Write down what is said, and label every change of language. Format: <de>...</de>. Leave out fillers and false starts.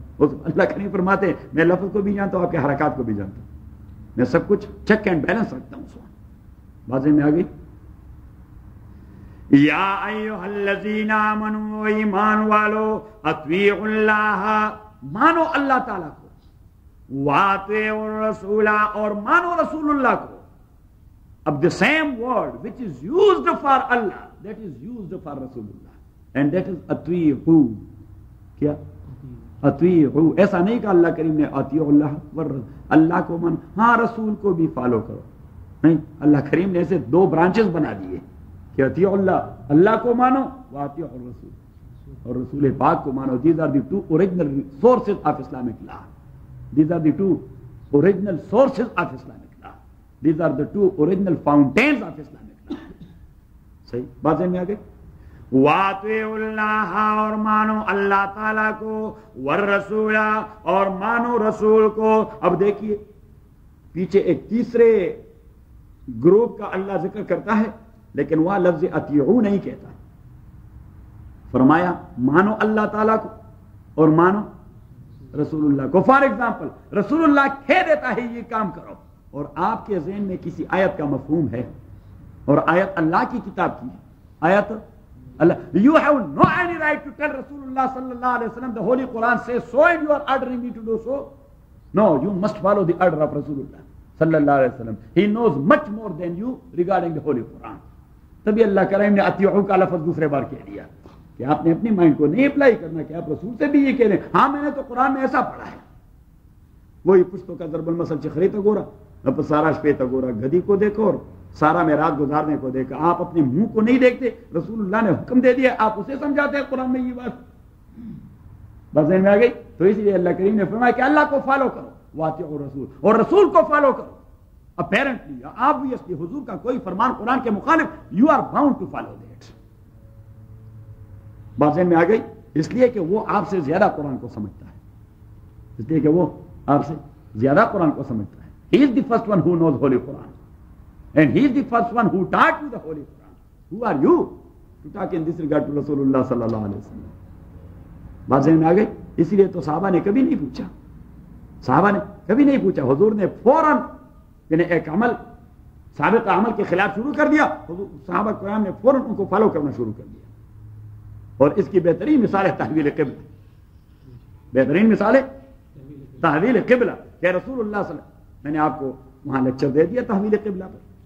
<ur>اللہ کریم فرماتے ہیں میں لفظ کو بھی جانتا ہوں، آپ کے حرکات کو بھی جانتا ہوں، میں سب کچھ چیک اینڈ بیلنس رکھتا ہوں. بازے میں آگئی یا ایھا الذین آمنوا، ایمان والو، اطیعوا اللہ، مانو اللہ تعالیٰ کو، واطیعوا الرسول، اور مانو رسول اللہ کو.</ur> <en>اب the same word which is used for Allah, that is used for Rasulullah, and that is اطیعوا.</en> <ur>کیا اطیعوا؟ ایسا نہیں کہ اللہ کریم نے اطیعوا اللہ والرسول، اللہ کو مانو، ہاں رسول کو بھی فالو کرو. نہیں، اللہ کریم نے ایسے دو برانچز بنا دیے کہ اطیعوا اللہ، اللہ کو مانو، واطیعوا الرسول، اور رسول پاک کو مانو.</ur> <en>These are the two original sources of Islamic law. These are the two original sources of Islamic law. These are the two original fountains of Islamic law.</en> <ur>صحیح بات سمجھ میں آ گئی؟ واطیعوا اللہ، اور مانو اللہ تعالیٰ کو، والرسول، اور مانو رسول کو. اب دیکھیے پیچھے ایک تیسرے گروپ کا اللہ ذکر کرتا ہے، لیکن وہ لفظ اطیعوا نہیں کہتا. فرمایا مانو اللہ تعالیٰ کو اور مانو رسول اللہ کو.</ur> <en>for example</en> <ur>رسول اللہ کہہ دیتا ہے یہ کام کرو، اور آپ کے ذہن میں کسی آیت کا مفہوم ہے، اور آیت اللہ کی کتاب کی ہے، آیت اللہ.</ur> <en>You have no any right to tell Rasulullah sallallahu alaihi wasallam the Holy Quran says so and you are ordering me to do so. No, you must follow the order of Rasulullah sallallahu alaihi wasallam. He knows much more than you regarding the Holy Quran.</en> <ur>تبھی اللہ کریم نے اطیعوا کا لفظ دوسرے بار کہہ دیا کہ آپ نے اپنی مائنڈ کو نہیں اپلائی کرنا کہ آپ رسول سے بھی یہ کہہ رہے ہیں ہاں میں نے تو قرآن میں ایسا پڑھا ہے. وہی پشتوں کا ضرب المثل</ur> <ps>چخری تو گورا اب سارا شپے تو گورا،</ps> <ur>گدی کو دیکھو اور سارا میں رات گزارنے کو دیکھا. آپ اپنے منہ کو نہیں دیکھتے، رسول اللہ نے حکم دے دیا، آپ اسے سمجھاتے ہیں قرآن میں یہ بات. بس ذہن میں آ گئی. تو اس لیے اللہ کریم نے فرمایا کہ اللہ کو فالو کرو، واطیعوا الرسول، اور رسول کو فالو کرو.</ur> <en>apparently obviously</en> <ur>حضور کا کوئی فرمان قرآن کے مخالف،</ur> <en>You are bound to follow that.</en> <ur>بات ذہن میں آ گئی. اس لیے کہ وہ آپ سے زیادہ قرآن کو سمجھتا ہے، اس لیے کہ وہ آپ سے زیادہ قرآن کو سمجھتا ہے.</ur> <en>He is the first one who knows Holy Quran. And he is the first one who taught you the Holy Quran. Who are you to talk in this regard to Rasulullah sallallahu alaihi wasallam?</en> <ur>بات ذہن میں آ گئی. اسی لیے تو صحابہ نے کبھی نہیں پوچھا، صحابہ نے کبھی نہیں پوچھا. حضور نے فوراً یعنی ایک عمل سابقہ عمل کے خلاف شروع کر دیا، صحابہ کرام نے فوراً ان کو فالو کرنا شروع کر دیا. اور اس کی بہترین مثال ہے تحویل قبلہ. بہترین مثال ہے تحویل قبلہ کہ رسول اللہ صلی اللہ علیہ وسلم، میں نے آپ کو وہاں لیکچر دے دیا تحویل قبلہ پر.</ur>